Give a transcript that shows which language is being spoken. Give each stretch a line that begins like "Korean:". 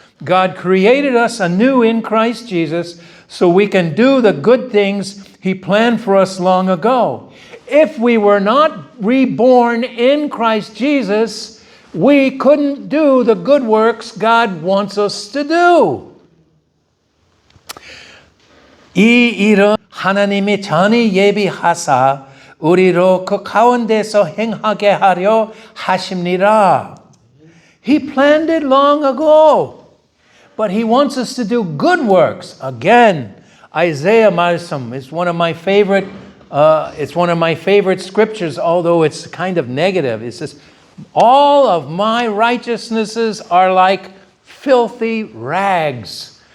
English: God created us anew in Christ Jesus so we can do the good things He planned for us long ago. If we were not reborn in Christ Jesus, we couldn't do the good works God wants us to do.
Korean: 이 일은 하나님이 전히 예비하사 우리로 그 가운데서 행하게 하려 하심니라.
English: He planned it long ago. But he wants us to do good works. Again, Isaiah 말씀 is one of my favorite. It's one of my favorite scriptures, although it's kind of negative. It says, "All of my righteousnesses are like filthy rags."